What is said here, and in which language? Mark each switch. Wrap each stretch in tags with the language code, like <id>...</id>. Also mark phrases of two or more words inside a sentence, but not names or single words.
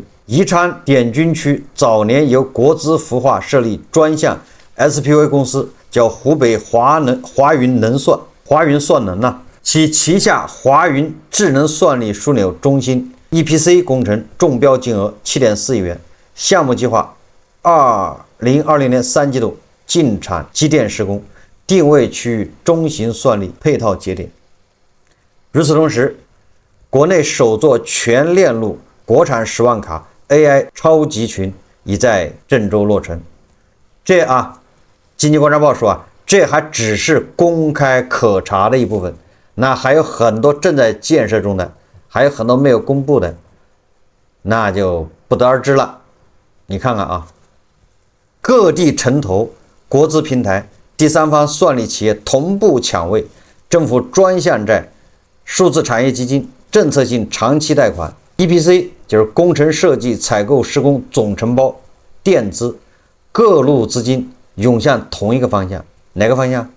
<zh>宜昌滇軍區早年由國資孵化設立專項 SPV 公司，叫湖北華雲算能其旗下華雲智能算力樞紐中心 EPC 工程中標金額7.4億元，項目計劃2020年3季度進產機電施工，定位區域中型算力配套節點。與此同時，國內首座全鏈路國產10萬卡 AI 超集群已在鄭州落成。經濟觀察報說這還只是公開可查的一部分，那還有很多正在建設中的，還有很多沒有公布的，那就不得而知了。你看看各地城投、國資平台、第三方算力企業同步搶位，政府專項債、數字產業基金、政策性長期貸款、EPC 就是工程設計、採購、施工總承包、墊資，各路資金湧向同一個方向，哪個方向？</zh>